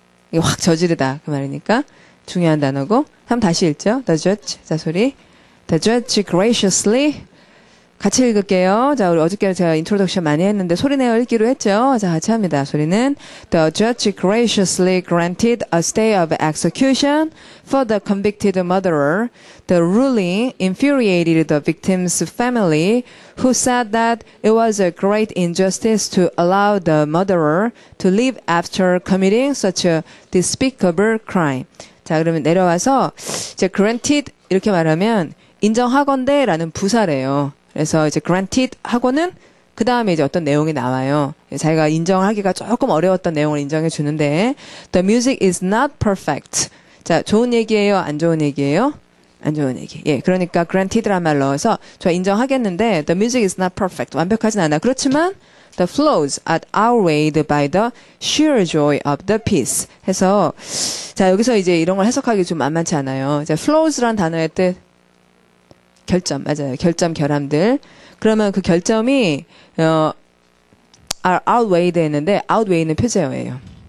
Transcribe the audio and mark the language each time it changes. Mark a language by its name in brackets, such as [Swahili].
[Korean] 이게 확 저지르다 그 말이니까 중요한 단어고. 한번 다시 읽죠. The judge. 자, 소리. [English] The judge graciously. [Korean] 같이 읽을게요. 자, 우리 어저께 제가 인트로덕션 많이 했는데 소리내어 읽기로 했죠. 자, 같이 합니다. 소리는 [English] The judge graciously granted a stay of execution for the convicted murderer. The ruling infuriated the victim's family, who said that it was a great injustice to allow the murderer to live after committing such a despicable crime. [Korean] 자, 그러면 내려와서 이제 granted 이렇게 말하면 인정하건대 라는 부사래요. 그래서 이제 granted 하고는 그 다음에 이제 어떤 내용이 나와요. 자기가 인정하기가 조금 어려웠던 내용을 인정해 주는데 [English] The music is not perfect. [Korean] 자, 좋은 얘기예요? 안 좋은 얘기예요? 안 좋은 얘기. 예, 그러니까 granted란 말 넣어서 저 인정하겠는데 [English] The music is not perfect. [Korean] 완벽하진 않아. 그렇지만 [English] The flows are outweighed by the sheer joy of the piece. [Korean] 해서 자, 여기서 이제 이런 걸 해석하기 좀 만만치 않아요. 자, flows란 단어의 뜻 결점, 맞아요. 결점, 결함들. 그러면 그 결점이, are outweighed 했는데, outweigh는 표제어예요.